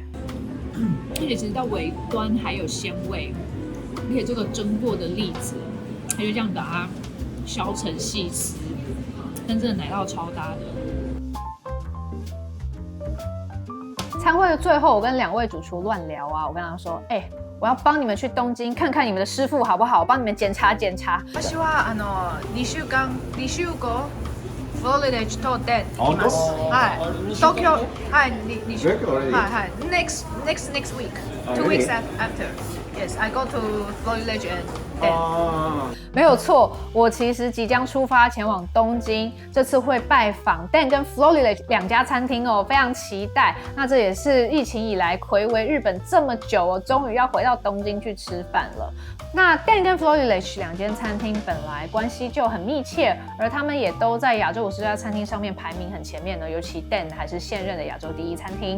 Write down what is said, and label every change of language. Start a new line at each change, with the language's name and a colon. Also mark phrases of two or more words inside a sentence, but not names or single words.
Chinese: 而且其实到尾端还有鲜味，而且这个蒸过的栗子，它就这样把它削成细丝，跟这个奶酪超搭的。餐会的最后，我跟2位主厨乱聊啊，我跟他说，我要帮你们去东京看看你们的师傅好不好？我帮你们检查。
Japanese: 私は2週間2週後フロリダとで行きます。はい。東京はい2週。
English: はい。Next week. 2 weeks after. Yes, I go to Florida and then.
Chinese: 没有错，我其实即将出发前往东京，这次会拜访 Dan 跟 Florida 2家餐厅哦，非常期待。那这也是疫情以来睽违日本这么久哦，终于要回到东京去吃饭了。那 Dan 跟 Florida 2间餐厅本来关系就很密切，而他们也都在亚洲50家餐厅上面排名很前面呢，尤其 Dan 还是现任的亚洲第1餐厅。